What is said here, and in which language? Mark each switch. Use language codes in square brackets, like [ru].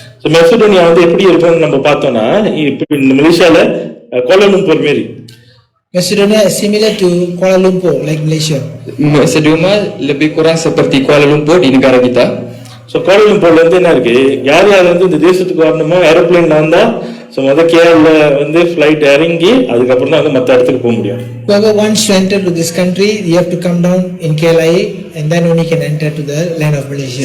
[ta] So Macedonia வந்து எப்படி இருக்குன்னு நம்ம பார்த்தோம்னா இப்போ இந்த மலேசியால கோலாலம்பூர் மாதிரி. [en] Macedonia is similar to Kuala Lumpur, like Malaysia. [ms] Macedonia lebih kurang seperti Kuala Lumpur di negara kita. [ta] So கோலாலம்பூர்ல இருந்து என்ன இருக்கு, யார் வந்து இந்த தேசத்துக்கு வரணுமோ ஏரோப்ளேன்ல வந்தா சோ கேரள வந்து ஃளைட் இறங்கி அதுக்கப்புறம் தான் வந்து மற்ற இடத்துக்கு போக முடியும். [en] Whoever wants to enter to this country, you have to come down in KLIA and then only can enter to the land of Malaysia.